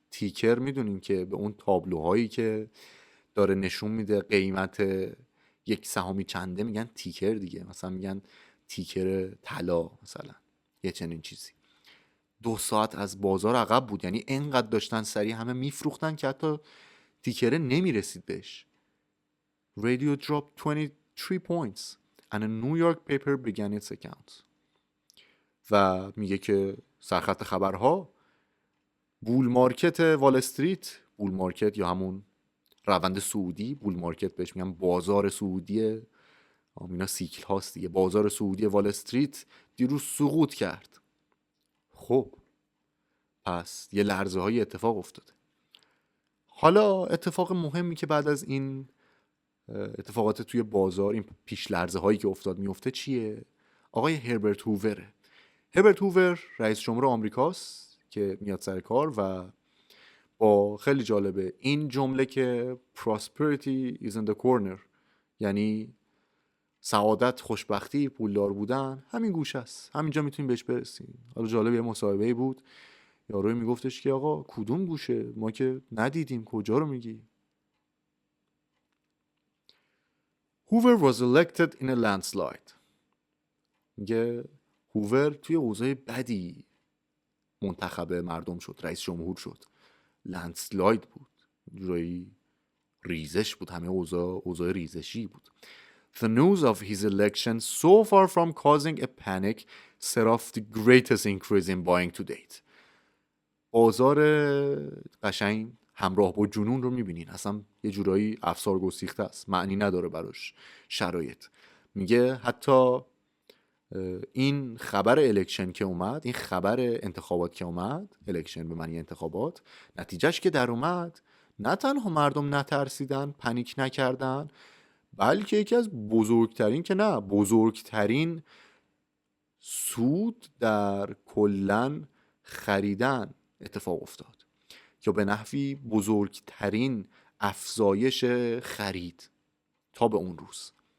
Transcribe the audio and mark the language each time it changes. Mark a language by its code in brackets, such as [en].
[fa] تیکر میدونیم که به اون تابلوهایی که داره نشون میده قیمت یک سهامی چنده میگن تیکر دیگه، مثلا میگن تیکر طلا مثلا، یه چنین چیزی. 2 ساعت از بازار عقب بود، یعنی اینقدر داشتن سریع همه میفروختن که حتی تیکره نمیرسید بهش. [en] Radio dropped 23 points and a New York paper began its accounts. [fa] و میگه که سرخط خبرها، بول مارکت وال استریت، بول مارکت یا همون روند سعودی، بول مارکت بهش میگن بازار سعودی، اینا سیکل هاست دیگه، بازار سعودی وال استریت دیروز سقوط کرد. خب پس یه لرزه های اتفاق افتاده. حالا اتفاق مهمی که بعد از این اتفاقات توی بازار، این پیش لرزه هایی که افتاد میفته چیه؟ آقای هربرت هووره. هربرت هوور رئیس جمهور آمریکاست که میاد سر کار و با خیلی جالبه این جمله که [en] prosperity is in the corner، [fa] یعنی سعادت، خوشبختی، پولدار بودن همین گوشه است، همینجا میتونیم بهش برسیم. حالا جالب یه مصاحبه‌ای بود یاروی میگفتش که آقا کدوم گوشه؟ ما که ندیدیم، کجا رو میگی؟ [en] Hoover was elected in a landslide. [fa] میگه هوور توی اوضاع بدی منتخب مردم شد، رئیس جمهور شد. لندسلاید بود، جورایی ریزش بود، همه اوضاع ریزشی بود. [en] The news of his election, so far from causing a panic, set off the greatest increase in buying to date. [fa] بازار قشنگ همراه با جنون رو میبینین، اصلا یه جورایی افسار گسیخته است، معنی نداره براش شرایط. میگه حتی این خبر الکشن که اومد، این خبر انتخابات که اومد، الکشن به معنی انتخابات، نتیجهش که در اومد، نه تنها مردم نترسیدن، پنیک نکردن، بلکه یکی از بزرگترین سود در کلن خریدن اتفاق افتاد، یا به نحوی بزرگترین افزایش خرید تا به اون روز.